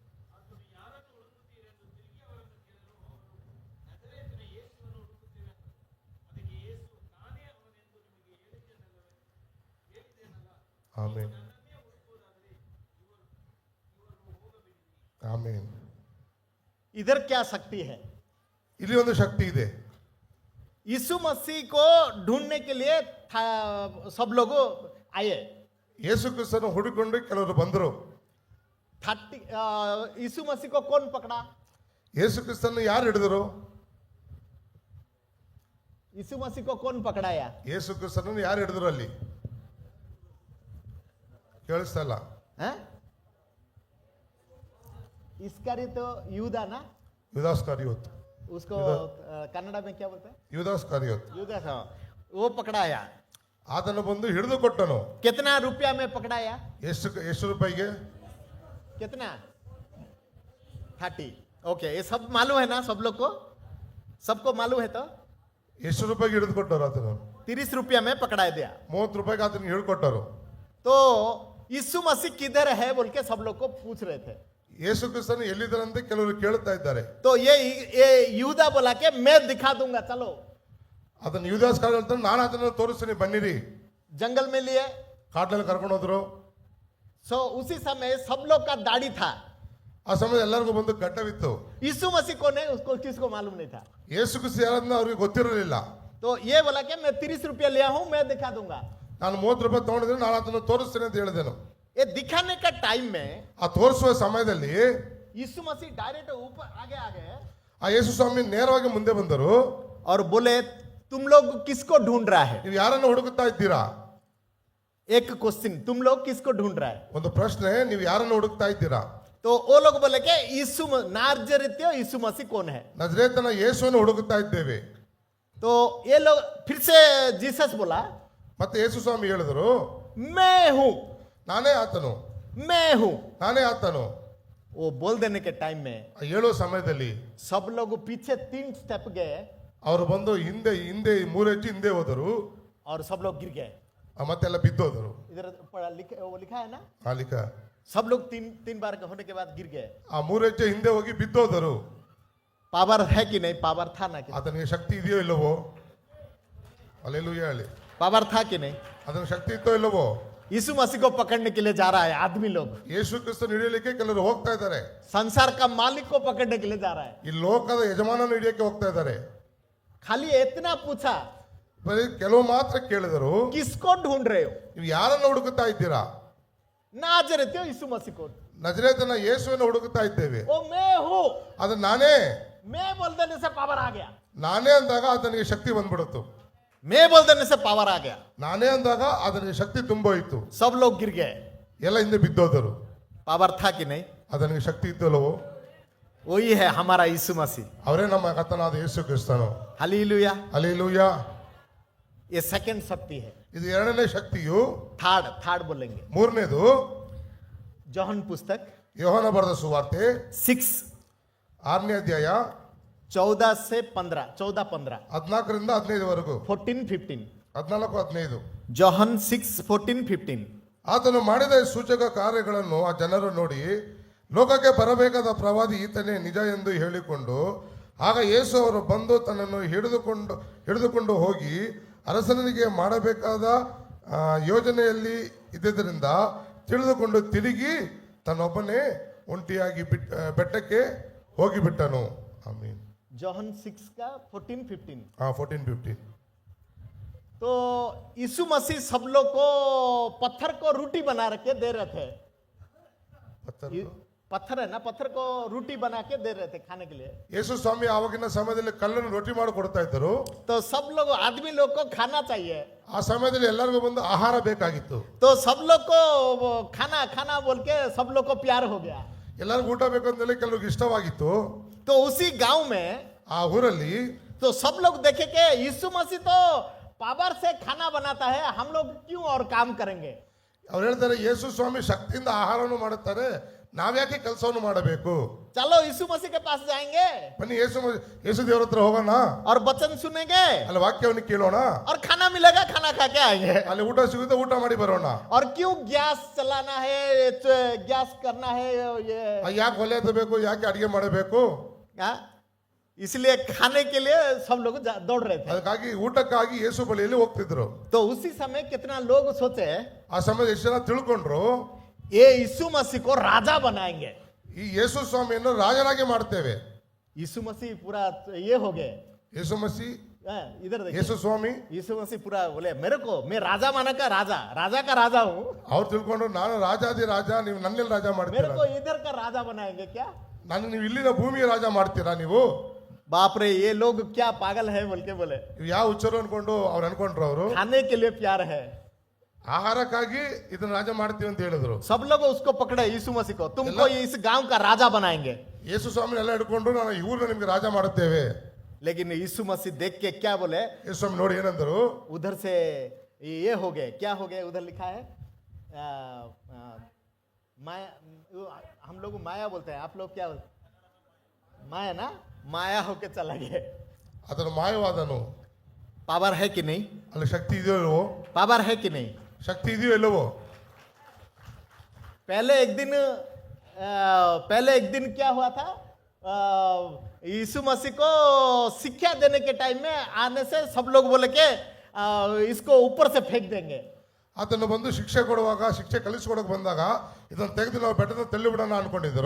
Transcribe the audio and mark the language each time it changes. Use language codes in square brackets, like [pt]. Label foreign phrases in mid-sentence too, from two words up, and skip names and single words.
[kn] ಆಮೇನ್. ಆಮೇನ್. [hi] इधर क्या शक्ति है? [kn] ಇಲ್ಲಿ ಒಂದು ಶಕ್ತಿ ಇದೆ. [hi] यीशु मसीह को ढूंढने के लिए सब लोग आए. [kn] ಯೇಸು ಕ್ರಿಸ್ತನ ಹುಡುಕೊಂಡು ಕೆಲವರು ಬಂದರು. [hi] 30 यीशु मसीह को कौन पकड़ा? [kn] ಯೇಸು ಕ್ರಿಸ್ತನ ಯಾರು ಹಿಡಿದರು? [hi] यीशु मसीह को कौन पकड़ाया? [kn] ಯೇಸು ಕ್ರಿಸ್ತನನ್ನು ಯಾರು ಹಿಡಿದ್ರು? ಅಲ್ಲಿ ಕೇಳಿಸ್ತಾ ಇಲ್ಲ? [hi] इसकरियोत यूदा ना, [kn] ಯುದಾಸ್ ಕಾರಿಯೋತ್. [hi] उसको कन्नड़ में क्या बोलते हैं? [kn] ಯುದಾಸ್ ಕಾರಿಯೋತ್. [hi] यूदा, हाँ, वो पकड़ाया. [kn] ಆತನು ಬಂದು ಹಿಡಿದು ಕೊಟ್ಟನು. [hi] कितना रुपया में पकड़ाया? [kn] ಎಷ್ಟು ರೂಪಾಯಿಗೆ? [hi] कितना? 30. ओके, ये सब मालूम है ना सब लोग को? सबको मालूम है तो? [kn] ಎಷ್ಟು ರೂಪಾಯಿಗೆ ಹಿಡಿದು ಕೊಟ್ಟರು ಆತನು? [hi] 30 रुपया में पकड़ा दिया. [kn] 30 ರೂಪಾಯಿಗೆ ಆತನಿಗೆ ಹಿಡಿಕೊಟ್ಟರು. [hi] तो यीशु मसीह किधर है बोल के सब लोग को पूछ रहे थे. [kn] ಯೇಸು ಕ್ರಿಸ್ತನು ಎಲ್ಲಿದ್ದಾರಂತೆ ಕೆಲವರು ಕೇಳ್ತಾ ಇದ್ದಾರೆ. [hi] तो ये यूदा बोला के मैं दिखा दूंगा, चलो. [kn] ಅದನ್ನು ಯುದಾಸ್ ಕಾರ್ ಹೇಳ್ತಾನೆ, ನಾನು ಅದನ್ನು ತೋರಿಸ್ತೀನಿ ಬನ್ನಿರಿ. [hi] जंगल में लिए. [kn] ಕಾಡ್ನಲ್ಲಿ ಕರ್ಕೊಂಡು ಹೋದ್ರು. [hi] सो उसी समय सब लोग का दाढ़ी था. [kn] ಆ ಸಮಯದಲ್ಲಿ ಎಲ್ಲರಿಗೂ ಬಂದು ಗಡ್ಡವಿತ್ತು. [hi] यीशु मसीह को नहीं, उसको किसको मालूम नहीं था. [kn] ಯೇಸು ಕ್ರಿಸ್ತ ಯಾರನ್ನ ಅವ್ರಿಗೆ ಗೊತ್ತಿರಲಿಲ್ಲ. [hi] तो ये बोला कि मैं 30 रुपया लिया हूं, मैं दिखा दूंगा. [kn] ನಾನು 30 ರೂಪಾಯಿ ತಗೊಂಡಿದ್ರೆ ನಾನು ಅದನ್ನು ತೋರಿಸ್ತೀನಿ ಅಂತ ಹೇಳಿದೆನು. [hi] ये दिखाने का टाइम में [kn] ಆ ತೋರಿಸುವ ಸಮಯದಲ್ಲಿ [hi] यीशु मसीह डायरेक्ट ऊपर आगे आ गए [kn] ಆ ಯೇಸು ಸ್ವಾಮಿ ನೇರವಾಗಿ ಮುಂದೆ ಬಂದರು. [hi] और बोले तुम लोग किसको ढूंढ रहा है? [kn] ನೀವು ಯಾರನ್ನು ಹುಡುಕುತ್ತಾ ಇದ್ದೀರಾ? [hi] एक क्वेश्चन, तुम लोग किसको ढूंढ रहा है? [kn] ಒಂದು ಪ್ರಶ್ನೆ, ನೀವು ಯಾರನ್ನು ಹುಡುಕ್ತಾ ಇದ್ದೀರಾ? [hi] तो वो लोग बोले कि यीशु नाज़रेती यीशु मसीह कौन है? [kn] ನಜರೇತನ ಯೇಸುವನ್ನು ಹುಡುಕುತ್ತಾ ಇದ್ದೇವೆ. [hi] तो ये लोग फिर से जीसस बोला, [kn] ಮತ್ತೆ ಯೇಸು ಸ್ವಾಮಿ ಹೇಳಿದರು, [hi] मैं हूं, [kn] ನಾನೇ ಆತನು, [hi] मैं हूं. [kn] ನಾನೇ ಆತನು. [hi] वो बोल देने के टाइम में [kn] ಹೇಳೋ ಸಮಯದಲ್ಲಿ [hi] सब लोग पीछे 3 स्टेप गए [kn] ಅವರು ಬಂದು ಹಿಂದೆ ಹಿಂದೆ 3 ಹೆಜ್ಜೆ ಹಿಂದೆ ಹೋದರು, [hi] और सब लोग गिर गए। [kn] ಮತ್ತೆಲ್ಲ ಬಿದ್ದೋದರು. [hi] इधर वो लिखा है ना, [kn] ಮಾಲೀಕ [hi] सब लोग तीन बार होने के बाद गिर गए। [kn] ಆ 3 ಹೆಜ್ಜೆ ಹಿಂದೆ ಹೋಗಿ ಬಿದ್ದೋದರು. [hi] पावर है कि नहीं? पावर था ना कि? [kn] ಆತನಿಗೆ ಶಕ್ತಿ ಇದೆಯೋ ಇಲ್ಲವೋ? ಹಲ್ಲೆಲೂಯಾ ಹೇಳಿ. [hi] पावर था कि नहीं? [kn] ಅದರ ಶಕ್ತಿ ಇತ್ತೋ ಇಲ್ಲವೋ? [hi] यीशु मसीह को पकड़ने के लिए जा रहा है आदमी लोग, [kn] ಯೇಸು ಕ್ರಿಸ್ತನ ಹಿಡಿಯಲಿಕ್ಕೆ ಕೆಲವರು ಹೋಗ್ತಾ ಇದ್ದಾರೆ. [hi] संसार का मालिक को पकड़ने के लिए जा रहा है। [kn] ಈ ಲೋಕದ ಯಜಮಾನನ ಹಿಡಿಯಕ್ಕೆ ಹೋಗ್ತಾ ಇದ್ದಾರೆ. [hi] खाली इतना पूछा, [kn] ಬರೀ ಕೆಲವು ಮಾತ್ರ ಕೇಳಿದರು, [hi] किसको ढूंढ रहे हो? [kn] ನೀವು ಯಾರನ್ನ ಹುಡುಕುತ್ತಾ ಇದ್ದೀರಾ? [hi] नाजरेत यीशु मसीह को। [kn] ನಜರೇತನ ಯೇಸುವನ್ನು ಹುಡುಕುತ್ತಾ ಇದ್ದೇವೆ. [hi] ओ मैं हूँ, [kn] ಅದು ನಾನೇ [hi] मैं बोल देने से पावर आ गया, [kn] ನಾನೇ ಅಂದಾಗ ಆತನಿಗೆ ಶಕ್ತಿ ಬಂದ್ಬಿಡುತ್ತು. [hi] मैं बोल देने से पावर आ गया। [kn] ನಾನೇ ಅಂದಾಗ ಆತನಿಗೆ ಶಕ್ತಿ ತುಂಬೋಯಿತು. [hi] सब लोग गिर गए। [kn] ಎಲ್ಲ ಹಿಂದೆ ಬಿದ್ದೋದರು. [hi] पावर था कि नहीं? [kn] ಆತನಿಗೆ ಶಕ್ತಿ ಇತ್ತು ಇಲ್ಲವೋ? [hi] वही है हमारा यीशु मसीह। [kn] ಅವರೇ ನಮ್ಮ ಕರ್ತನಾದ ಯೇಸು ಕ್ರಿಸ್ತನು. [hi] हालेलुया। [kn] ಹಲ್ಲೆಲೂಯಾ. [hi] ये सेकंड शक्ति है। [kn] ಇದು ಎರಡನೇ ಶಕ್ತಿಯು. [hi] थर्ड बोलेंगे। [kn] ಮೂರನೇದು [hi] जोहन पुस्तक [kn] ಯೋಹನ ಬರೆದ ಸುವಾರ್ತೆ 6 6ನೇ ಅಧ್ಯಾಯ [hi] 14 से 15, 14-15, [kn] 14ರಿಂದ 15ವರೆಗೂ. 14-15, 14-15. [hi] जोहन 6:14-15। [kn] ಆತನು ಮಾಡಿದ ಈ ಸೂಚಕ ಕಾರ್ಯಗಳನ್ನು ಆ ಜನರು ನೋಡಿ, ಲೋಕಕ್ಕೆ ಬರಬೇಕಾದ ಪ್ರವಾದಿ ಈತನೇ ನಿಜ ಎಂದು ಹೇಳಿಕೊಂಡು, ಆಗ ಯೇಸು ಅವರು ಬಂದು ತನ್ನನ್ನು ಹಿಡಿದುಕೊಂಡು ಹೋಗಿ ಅರಸನಿಗೆ ಮಾಡಬೇಕಾದ ಯೋಜನೆಯಲ್ಲಿ ಇದ್ದುದರಿಂದ ತಿಳಿದುಕೊಂಡು ತಿರುಗಿ ತನ್ನೊಬ್ಬನೇ ಒಂಟಿಯಾಗಿ ಬೆಟ್ಟಕ್ಕೆ ಹೋಗಿಬಿಟ್ಟನು. ಆಮೀನ್. [hi] जोहन 6 का 14-15। 14-15. तो यीशु मसीह सब लोग को पत्थर को रोटी बना के दे रहे थे। पत्थर है ना, पत्थर को रोटी बना के दे रहे थे खाने के लिए। [kn] ಯೇಸು ಸ್ವಾಮಿ ಆವಾಗಿನ ಸಮಯದಲ್ಲಿ ಕಲ್ಲನ್ನು ರೊಟ್ಟಿ ಮಾಡಿ ಕೊಡ್ತಾ ಇದ್ದರು. [hi] तो सब लोग आदमी लोग को खाना चाहिए। [kn] ಆ ಸಮಯದಲ್ಲಿ ಎಲ್ಲರಿಗೂ ಬಂದು ಆಹಾರ ಬೇಕಾಗಿತ್ತು. [hi] तो सब लोग को खाना बोल के सब लोग को प्यार हो गया। [kn] ಎಲ್ಲರಿಗೂ ಊಟ ಬೇಕು ಅಂತೇಳಿ ಕೆಲವ್ರಿಗೆ ಇಷ್ಟವಾಗಿತ್ತು. [hi] तो उसी गांव में [kn] ಆ ಊರಲ್ಲಿ [hi] तो सब लोग देखे कि यीशु मसीह तो पावर से खाना बनाता है, हम लोग क्यों और काम करेंगे? [kn] ಅವ್ರು ಹೇಳ್ತಾರೆ, ಯೇಸು ಸ್ವಾಮಿ ಶಕ್ತಿಯಿಂದ ಆಹಾರವನ್ನು ಮಾಡುತ್ತಾರೆ, ನಾವ್ಯಾಕೆ ಕೆಲಸವನ್ನು ಮಾಡಬೇಕು? [hi] चलो यीशु मसीह के पास जाएंगे [kn] ಬನ್ನಿ ಯೇಸು ದೇವರ ಹತ್ರ ಹೋಗೋಣ, [hi] और वचन सुनेंगे, [kn] ಅಲ್ಲಿ ವಾಕ್ಯವನ್ನು ಕೇಳೋಣ, [hi] और खाना मिलेगा, खाना खा के आएंगे। [kn] ಅಲ್ಲಿ ಊಟ ಸಿಗುತ್ತೆ, ಊಟ ಮಾಡಿ ಬರೋಣ. [hi] और क्यों गैस चलाना है, गैस करना है ये? [kn] ಯಾಕೆ ಒಲೆ ಹತ್ತಬೇಕು, ಯಾಕೆ ಅಡಿಗೆ ಮಾಡಬೇಕು? [hi] हाँ? इसलिए खाने के लिए सब लोग दौड़ रहे थे। [kn] ಅದಕ್ಕಾಗಿ ಊಟಕ್ಕಾಗಿ ಯೇಸು ಬಳಿಯಲ್ಲಿ ಹೋಗ್ತಿದ್ರು. [hi] तो उसी समय कितना लोग सोचे [kn] ಆ ಸಮಯದ ಎಷ್ಟು ಜನ ತಿಳ್ಕೊಂಡ್ರು, [hi] ये यीशु मसीह को राजा बनाएंगे। [kn] ಈ ಯೇಸು ಸ್ವಾಮಿಯನ್ನು ರಾಜನಾಗಿ ಮಾಡ್ತೇವೆ. [hi] यीशु मसीह पूरा ये हो गए। [kn] ಯೇಸು ಮಸಿ [hi] इधर देखिए, [kn] ಯೇಸು ಸ್ವಾಮಿ [hi] यीशु मसीह पूरा बोले मेरे को, मैं राजा माना का राजा का राजा हूँ, [kn] ಅವ್ರು ತಿಳ್ಕೊಂಡ್ರು, ನಾನು ರಾಜಾದಿ ರಾಜ, ನೀವು ನನ್ನೆಲ್ಲಿ ರಾಜ [hi] मेरे [kn] ಮಾಡ್ತೀರಾ? [hi] को इधर का राजा बनाएंगे क्या? [kn] ನೀವು ಇಲ್ಲಿನ ಭೂಮಿಯ ರಾಜ ಮಾಡ್ತೀರಾ ನೀವು? [hi] बाप रे, ये लोग क्या पागल है बोल के बोले। [kn] ಇವ್ ಯಾವ ಹುಚ್ಚರು ಅನ್ಕೊಂಡು ಅವ್ರು ಅನ್ಕೊಂಡ್ರು, ಅವರು [hi] खाने के लिए प्यार है। [kn] ಆಹಾರಕ್ಕಾಗಿ ಇದನ್ನ ರಾಜ ಮಾಡ್ತೀವಿ ಅಂತ ಹೇಳಿದ್ರು. [hi] सब लोग उसको पकड़े, यीशु मसीह को, तुमको इस गांव का राजा बनाएंगे। [kn] ಯೇಸು ಸ್ವಾಮಿ ಎಲ್ಲ ಹಿಡ್ಕೊಂಡು ನಾನು ಇವ್ರನ್ನ ನಿಮ್ಗೆ ರಾಜ ಮಾಡುತ್ತೇವೆ. [hi] लेकिन यीशु मसीह देख के क्या बोले, [kn] ಯೇಸು ಸ್ವಾಮಿ ನೋಡಿ ಏನಂದರು, [hi] उधर से ये हो गए, क्या हो गए, उधर लिखा है माया, हम लोग माया बोलते हैं, आप लोग क्या बोलते? माया ना, माया होके चला गए। [kn] ಅದನ್ನು ಮಾಯವಾದನು. [hi] पावर है कि नहीं? [kn] ಅಲ್ಲಿ ಶಕ್ತಿ ಇದೆಯೋ ಇಲ್ಲವೋ? [hi] पावर है कि नहीं? [kn] ಶಕ್ತಿ ಇದೆಯೋ ಇಲ್ಲವೋ? [hi] पहले एक दिन क्या हुआ था, यीशु मसीह को शिक्षा देने के टाइम में आने से सब लोग बोले कि इसको ऊपर से फेंक देंगे। [kn] ಆತನು ಬಂದು ಶಿಕ್ಷೆ ಕೊಡುವಾಗ, ಶಿಕ್ಷೆ ಕಲಿಸ್ಕೊಡಕ್ ಬಂದಾಗ ಇದನ್ನು ತೆಗೆದು ನಾವು ಬೆಟ್ಟದ ತಳ್ಳಿ ಬಿಡೋಣ ಅನ್ಕೊಂಡಿದ್ರು.